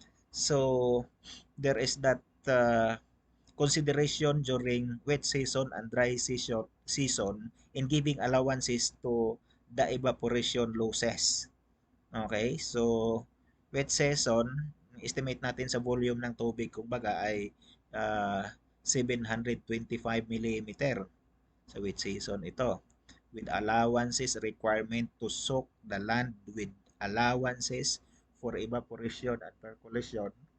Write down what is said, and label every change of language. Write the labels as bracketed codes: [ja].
[en] So there is that consideration during wet season and dry season in giving allowances to the evaporation losses. [tl] Okay, so wet season, estimate natin sa volume ng tubig kumbaga ay 725 millimeter sa wet season ito. [en] With allowances requirement to soak the land with allowances for evaporation and percolation.